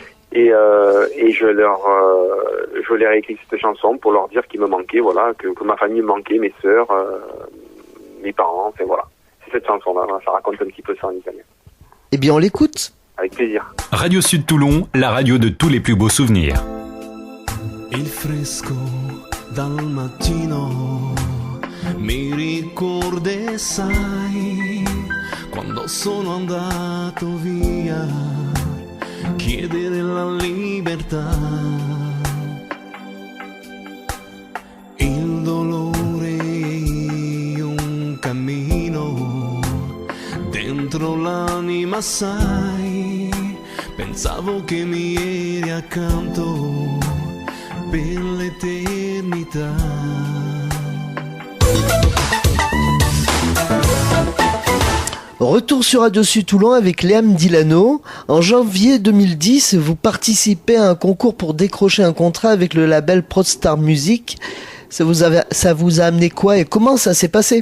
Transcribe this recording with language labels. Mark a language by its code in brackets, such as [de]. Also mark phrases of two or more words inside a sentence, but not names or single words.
[fr] Et je leur ai écrit cette chanson pour leur dire qu'il me manquait, voilà, que ma famille me manquait, mes sœurs, mes parents, enfin voilà. C'est cette chanson-là, ça raconte un petit peu ça en italien. Eh bien, on l'écoute. Avec plaisir. Radio Sud Toulon, la radio de tous les plus beaux souvenirs. [it] Il fresco dal mattino mi ricorda, sai, quando sono andato via, chiedere la libertà. Il dolore e un cammino dentro l'anima, sai, pensavo che mi eri accanto per l'eternità. [fr] Retour sur Radio Sud Toulon avec Léam Dilano. En janvier 2010, vous participez à un concours pour décrocher un contrat avec le label Prodstar Music. Ça vous a amené quoi et comment ça s'est passé?